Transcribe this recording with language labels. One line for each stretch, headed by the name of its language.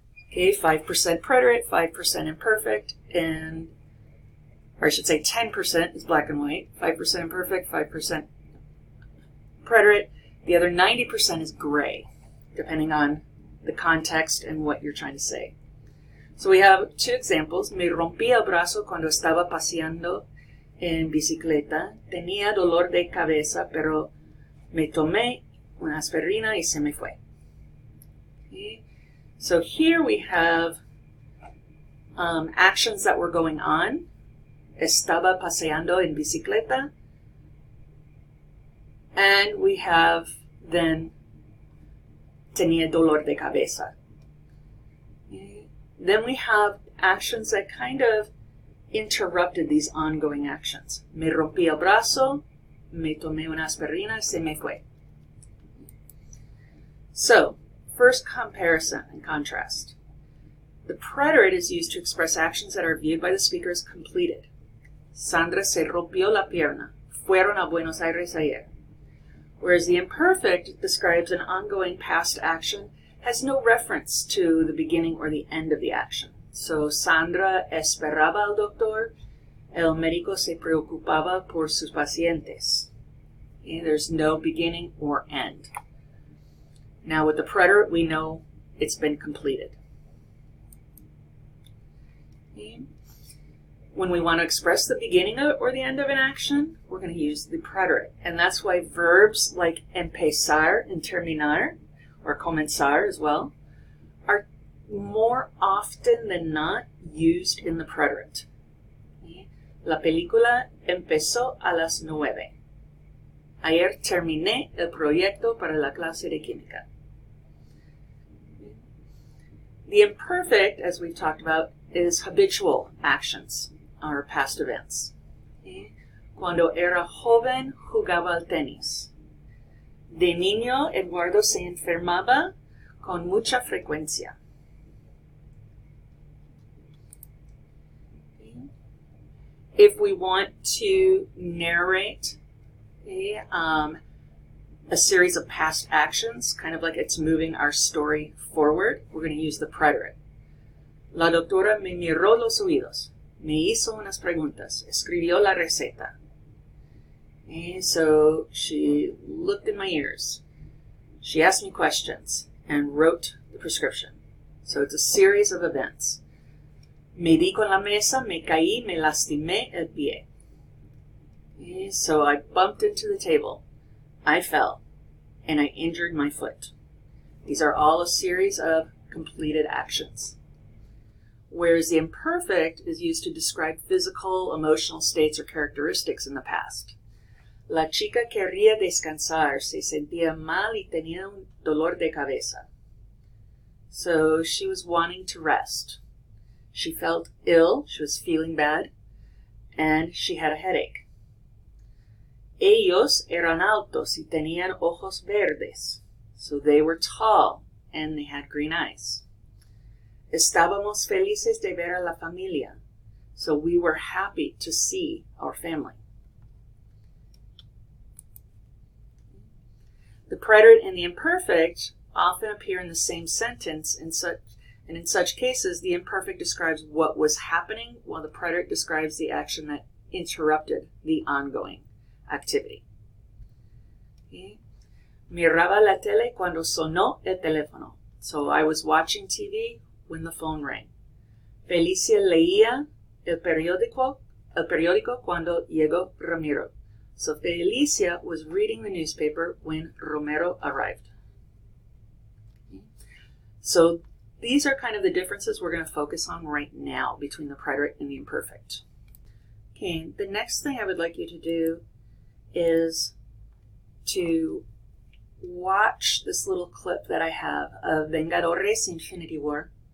English: Okay, 5% preterite, 5% imperfect, or I should say 10% is black and white, 5% imperfect, 5% preterite. The other 90% is gray, depending on the context and what you're trying to say. So we have two examples.
Spanish: Me rompí el brazo cuando estaba paseando en bicicleta. Tenía dolor de cabeza, pero me tomé una aspirina y se me fue.
English: Okay. So here we have actions that were going on.
Spanish: Estaba paseando en bicicleta.
English: And we have then
Spanish: tenía dolor de cabeza.
English: Okay. Then we have actions that kind of interrupted these ongoing actions.
Spanish: Me rompí el brazo, me tomé una aspirina, se me fue.
English: So, first comparison and contrast. The preterite is used to express actions that are viewed by the speaker as completed.
Spanish: Sandra se rompió la pierna. Fueron a Buenos Aires ayer.
English: Whereas the imperfect describes an ongoing past action, has no reference to the beginning or the end of the action. So,
Spanish: Sandra esperaba al doctor. El médico se preocupaba por sus pacientes.
English: Okay, there's no beginning or end. Now, with the preterite, we know it's been completed. Okay. When we want to express the beginning of or the end of an action, we're going to use the preterite. And that's why verbs like empezar and terminar, or comenzar as well, are more often than not used in the preterite. Okay.
Spanish: La película empezó a las 9. Ayer terminé el proyecto para la clase de química.
English: The imperfect, as we've talked about, is habitual actions, or past events. Okay.
Spanish: Cuando era joven, jugaba al tenis. De niño, Eduardo se enfermaba con mucha frecuencia.
English: Okay. If we want to narrate a series of past actions, kind of like it's moving our story forward, we're going to use the preterite.
Spanish: La doctora me miró los oídos. Me hizo unas preguntas. Escribió la receta.
English: And so she looked in my ears. She asked me questions and wrote prescription. So it's a series of events.
Spanish: Me di con la mesa, me caí, me lastimé el pie.
English: Okay, so I bumped into the table, I fell, and I injured my foot. These are all a series of completed actions. Whereas the imperfect is used to describe physical, emotional states or characteristics in the past.
Spanish: La chica quería descansar, se sentía mal y tenía un dolor de cabeza.
English: So she was wanting to rest. She felt ill, she was feeling bad, and she had a headache.
Spanish: Ellos eran altos y tenían ojos verdes.
English: So they were tall and they had green eyes.
Spanish: Estábamos felices de ver a la familia.
English: So we were happy to see our family. The preterite and the imperfect often appear in the same sentence, and in such cases, the imperfect describes what was happening, while the preterite describes the action that interrupted the ongoing activity. Okay.
Spanish: Miraba la tele cuando sonó el teléfono.
English: So I was watching TV when the phone rang.
Spanish: Felicia leía el periódico cuando llegó Ramiro.
English: So Felicia was reading the newspaper when Romero arrived. Okay. So these are kind of the differences we're going to focus on right now between the preterite and the imperfect. Okay, the next thing I would like you to do is to watch this little clip that I have of Vengadores Infinity War.